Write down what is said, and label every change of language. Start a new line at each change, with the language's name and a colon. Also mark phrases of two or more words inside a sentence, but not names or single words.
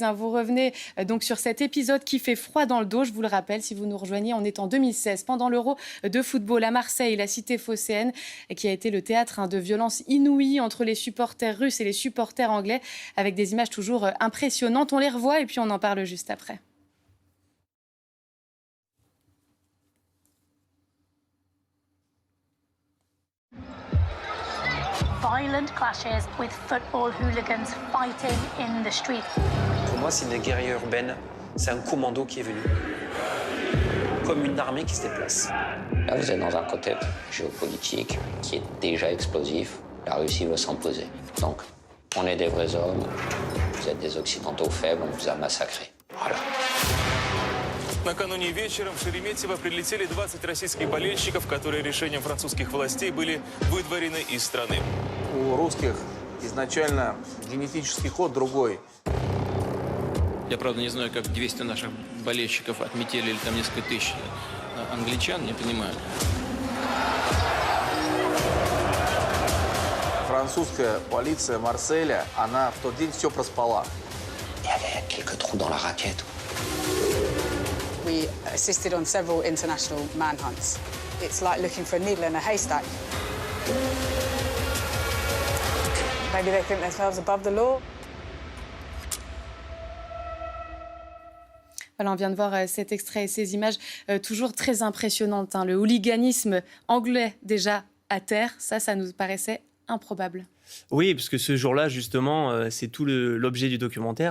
French: Vous revenez donc sur cet épisode qui fait froid dans le dos. Je vous le rappelle, si vous nous rejoignez, on est en 2016, pendant l'Euro de football à Marseille, la cité phocéenne, qui a été le théâtre de violences inouïes entre les supporters russes et les supporters anglais, avec des images toujours impressionnantes. On les revoit et puis on en parle juste après.
English: Violent clashes with football hooligans fighting in the street.
French: Pour moi, c'est une guérilla urbaine. C'est un commando qui est venu. Comme une armée qui se déplace. Là, vous êtes dans un contexte géopolitique qui est déjà explosif. La Russie veut s'imposer. Donc, on est des vrais hommes. Vous êtes des Occidentaux faibles, on vous a massacrés. Voilà.
Russian: Накануне вечером в Шереметьево прилетели 20 российских болельщиков, которые решением французских властей были выдворены из страны. У русских изначально генетический код другой. Я, правда, не знаю, как 200 наших болельщиков отметили, или там несколько тысяч англичан, не понимаю. Французская полиция Марселя, она в тот день все проспала.
French: Il y avait quelques trous dans la raquette.
English: We assisted on several international manhunts. It's like looking for a needle in a haystack. Maybe they think themselves above the law.
French: Voilà, on vient de voir cet extrait et ces images toujours très impressionnantes. Le hooliganisme anglais déjà à terre, ça nous paraissait improbable. Oui, parce que ce jour-là, justement, c'est tout l'objet du documentaire.